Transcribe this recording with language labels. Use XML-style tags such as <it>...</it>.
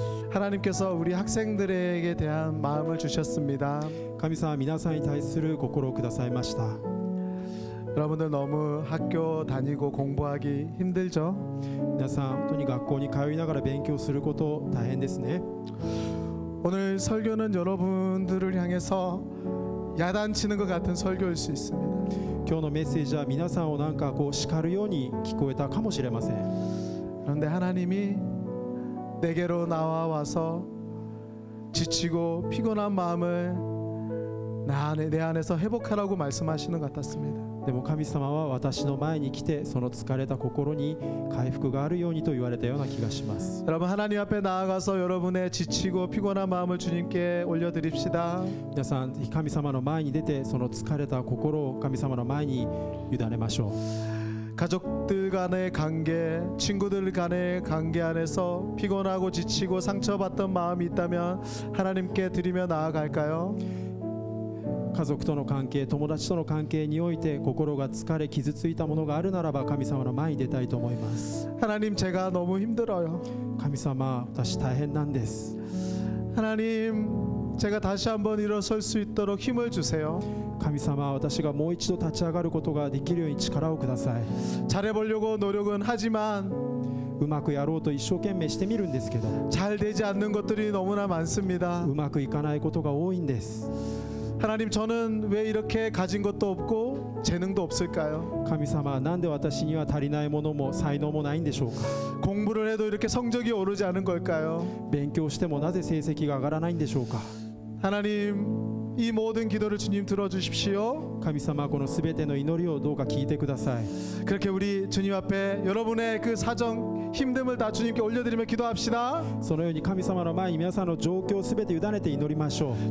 <ko>하나님께서 우리 학생들에게 대한 마음을 주셨습니다.</ko> <ja>神様は皆さんに対する心をくださいました。</ja> <ko>여러분들 너무 학교 다니고 공부하기 힘들죠?</ko> <ja>皆さん本当に学校に通いながら勉強すること大変ですね。</ja> <ko>오늘 설교는 여러분들을 향해서 야단치는 것 같은 설교일 수 있습니다.</ko> <ja>今日のメッセージは皆さんをなんかこう叱るように聞こえたかもしれません。</ja> <ko>그런데 하나님이 내게로 나와서 지치고 피곤한 마음을 내 안에서 회복하라고 말씀하시는 것 같았습니다.</ko> <ja>でも神様は私の前に来てその疲れた心に回復があるようにと言われたような気がします。</ja> <ko>여러분 하나님 앞에 나아가서 여러분의 지치고 피곤한 마음을 주님께 올려드립시다.</ko> <ja>皆さんぜひ神様の前に出てその疲れた心を神様の前に委ねましょう。</ja> <ko>가족들 간의 관계, 친구들 간의 관계 안에서 피곤하고 지치고 상처받던 마음이 있다면 하나님께 드리며 나아갈까요?</ko> <ja>家族との関係、友達との関係において心が疲れ傷ついたものがあるならば神様の前に出たいと思います。</ja> <ko>하나님 제가 너무 힘들어요.</ko> <ja>神様、私大変なんです。</ja> <ko>하나님 제가 다시 한번 일어설 수 있도록 힘을 주세요.</ko> <ja>神様、私がもう一度立ち上がることができるように力をください。</ja> <ko>잘해보려고 노력은 하지만</ko> <ja>うまくやろうと一生懸命してみるんですけど</ja> <ko>잘 되지 않는 것들이 너무나 많습니다.</ko> <ja>うまくいかないことが多いんです。</ja> <ko>하나님 저는 왜 이렇게 가진 것도 없고 재능도 없을까요?</ko> <ja>神様、なんで私には足りないものも才能もないんでしょうか。</ja> <ko>공부를 해도 이렇게 성적이 오르지 않은 걸까요?</ko> <ja>勉強してもなぜ成績が上がらないんでしょうか。</ja> <ko>하나님 이 모든 기도를 주님 들어주십시오.</ko> <ja>神様、このすべての祈りをどうか聞いてください。</ja> <ko>그렇게 우리 주님 앞에 여러분의 그 사정 힘듦을 다 주님께 올려드리며 기도합시다.</ko> <ja>そのように神様の前に皆さんの状況をすべて委ねて祈りましょう。</ja>